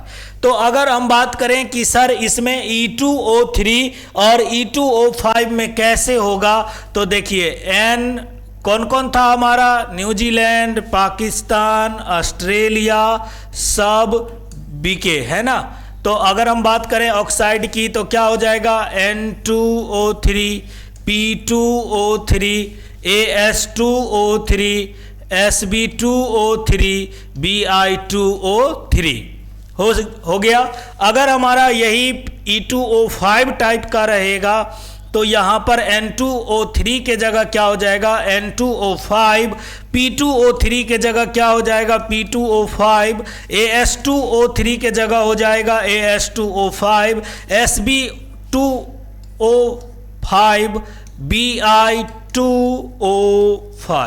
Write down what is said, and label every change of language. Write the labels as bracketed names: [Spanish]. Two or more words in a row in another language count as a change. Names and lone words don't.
[Hindi] तो अगर हम बात करें कि सर इसमें E2O3 और E2O5 में कैसे होगा, तो देखिए N कौन कौन था हमारा, न्यूजीलैंड, पाकिस्तान, ऑस्ट्रेलिया, सब बीके है ना। तो अगर हम बात करें ऑक्साइड की तो क्या हो जाएगा, N2O3, P2O3, AS2O3, Sb2O3, Bi2O3 हो गया। अगर हमारा यही E2O5 टाइप का रहेगा तो यहाँ पर N2O3 के जगह क्या हो जाएगा, N2O5, P2O3 के जगह क्या हो जाएगा, P2O5, AS2O3 के जगह हो जाएगा AS2O5, Sb2O5, Bi2O5।